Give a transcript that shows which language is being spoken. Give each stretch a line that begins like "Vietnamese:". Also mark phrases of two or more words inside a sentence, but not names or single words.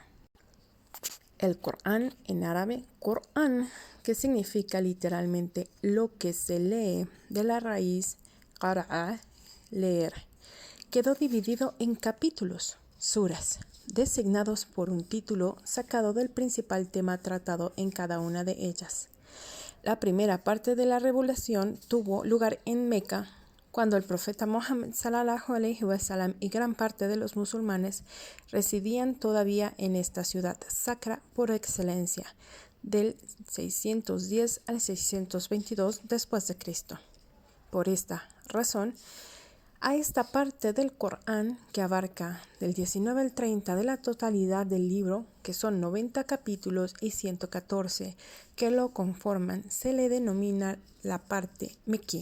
Spanish: El Corán en árabe, Corán, que significa literalmente lo que se lee, de la raíz qara'a, leer. Quedó dividido en capítulos, suras, designados por un título sacado del principal tema tratado en cada una de ellas. La primera parte de la revelación tuvo lugar en Meca, cuando el profeta Mohammed
Arabic: صلى الله عليه وسلم
Spanish: y gran parte de los musulmanes residían todavía en esta ciudad sacra por excelencia, del 610 al 622 después de Cristo. Por esta razón, a esta parte del Corán, que abarca del 19 al 30 de la totalidad del libro, que son 90 capítulos y 114 que lo conforman, se le denomina la parte mequí.